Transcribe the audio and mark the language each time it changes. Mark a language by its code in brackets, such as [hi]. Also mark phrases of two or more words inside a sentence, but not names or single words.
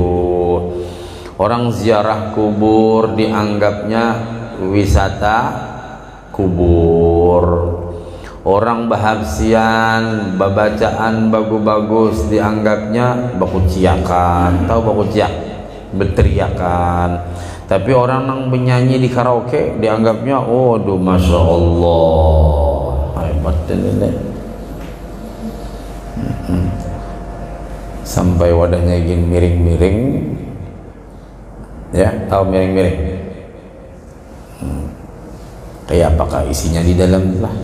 [id] Orang ziarah kubur dianggapnya wisata kubur. Orang bahabsian, babacaan bagus-bagus dianggapnya bakuciakan. Tahu bakuciak? Berteriakan. Tapi orang yang menyanyi di karaoke dianggapnya oh aduh [ar] ما شاء الله [id] hebat ini. Sampai wadahnya gini miring-miring ya, tahu miring-miring kayak apakah isinya di dalam lah.